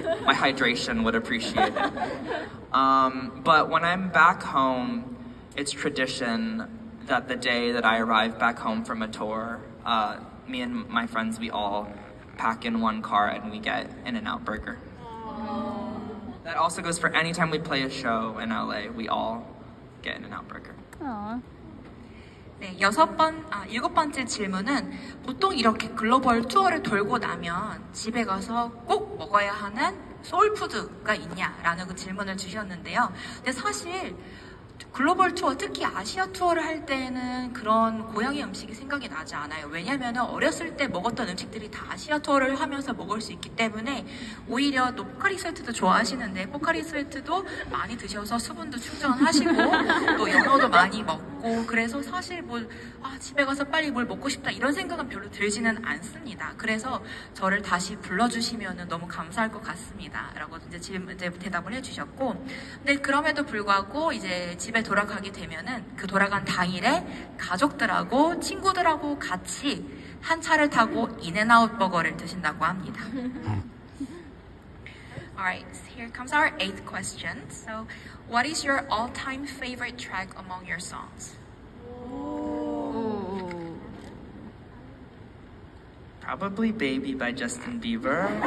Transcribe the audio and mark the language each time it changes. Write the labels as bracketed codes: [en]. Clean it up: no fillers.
[en] My hydration would appreciate it. But when I'm back home, it's tradition that the day that I arrive back home from a tour, me and my friends, we all pack in one car and we get In-N-Out Burger. That also goes for any time we play a show in LA, we all get In-N-Out Burger. Aw. [ko] 네, 7번째 질문은 보통 이렇게 글로벌 투어를 돌고 나면 집에 가서 꼭 먹어야 하는 소울푸드가 있냐라는 그 질문을 주셨는데요. 근데 사실 글로벌 투어, 특히 아시아 투어를 할 때는 그런 고향의 음식이 생각이 나지 않아요. 왜냐면 어렸을 때 먹었던 음식들이 다 아시아 투어를 하면서 먹을 수 있기 때문에 오히려 또 포카리 스웨트도 좋아하시는데 포카리 스웨트도 많이 드셔서 수분도 충전하시고 또 연어도 많이 먹고 그래서 사실 집에 가서 빨리 뭘 먹고 싶다 이런 생각은 별로 들지는 않습니다. 그래서 저를 다시 불러주시면 너무 감사할 것 같습니다. 라고 이제 대답을 해주셨고 근데 그럼에도 불구하고 이제 집에 돌아가게 되면은 그 돌아간 당일에 가족들하고 친구들하고 같이 한 차를 타고 인앤아웃 버거를 드신다고 합니다. [en] Alright, here comes our 8th question. So, what is your all-time favorite track among your songs? Probably Baby by Justin Bieber.